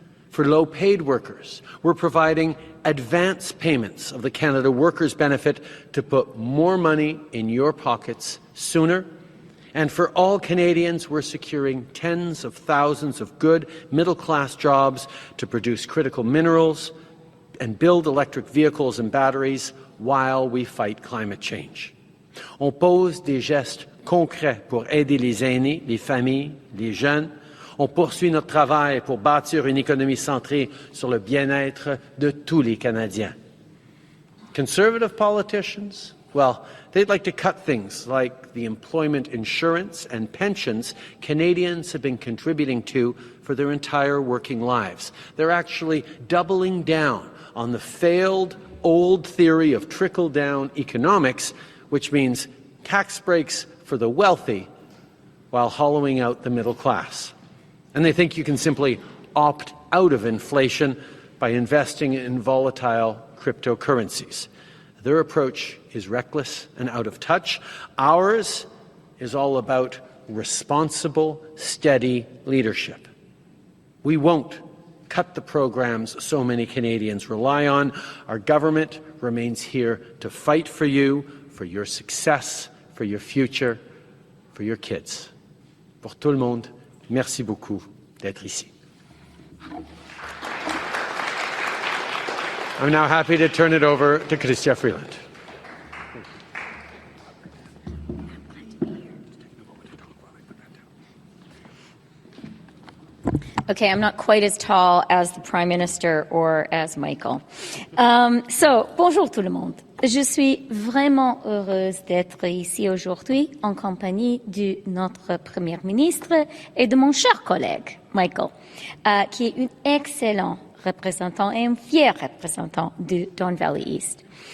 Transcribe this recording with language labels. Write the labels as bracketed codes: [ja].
[en] For low-paid workers, we're providing advance payments of the Canada Workers' Benefit to put more money in your pockets sooner. And for all Canadians, we're securing tens of thousands of good middle-class jobs to produce critical minerals and build electric vehicles and batteries while we fight climate change. [fr] On pose des gestes concrets pour aider les aînés, les familles, les jeunes. On poursuit notre travail pour bâtir une économie centrée sur le bien-être de tous les Canadiens. [en] Conservative politicians, well, they'd like to cut things like the employment insurance and pensions Canadians have been contributing to for their entire working lives. They're actually doubling down on the failed old theory of trickle-down economics, which means tax breaks for the wealthy while hollowing out the middle class. And they think you can simply opt out of inflation by investing in volatile cryptocurrencies. Their approach is reckless and out of touch. Ours is all about responsible, steady leadership. We won't cut the programs so many Canadians rely on. Our government remains here to fight for you, for your success, for your future, for your kids. [fr] Pour tout le monde, merci beaucoup d'être ici. [en] I'm now happy to turn it over to Chrystia Freeland. Okay, I'm not quite as tall as the Prime Minister or as Michael. [fr] Bonjour tout le monde. Je suis vraiment heureuse d'être ici aujourd'hui en compagnie de notre Premier ministre et de mon cher collègue, Michael, qui est un excellent représentant et un fier représentant de Don Valley East.